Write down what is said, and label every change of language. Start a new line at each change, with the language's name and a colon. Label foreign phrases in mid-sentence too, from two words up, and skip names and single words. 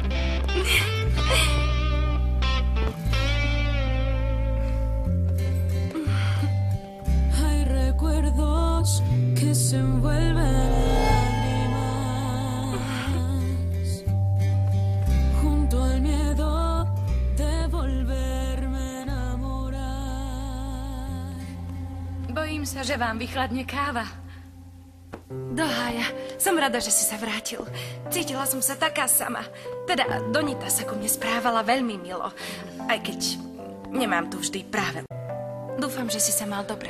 Spanish: Hay recuerdos que se envuelven en lágrimas junto al miedo de volverme a enamorar.
Slovak: Bojím sa, že vám vychladne káva. Dohája, som rada, že si sa vrátil. Cítila som sa taká sama. Teda Donita sa ku mne správala veľmi milo. Aj keď nemám tu vždy práve. Dúfam, že si sa mal dobre.